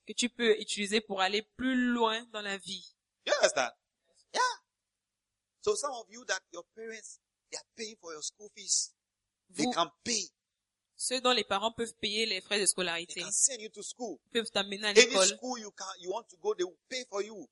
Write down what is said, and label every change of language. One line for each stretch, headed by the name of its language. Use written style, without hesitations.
French: Que tu peux utiliser pour aller plus loin dans la vie.
English: You understand? Yeah. So some of you that your parents they are paying for your school fees, they can pay.
French: Ceux dont les parents peuvent payer les frais de scolarité.
English: They can send you to school.
French: Ils peuvent t'amener à l'école.
English: Any school you want to go, they will pay for you.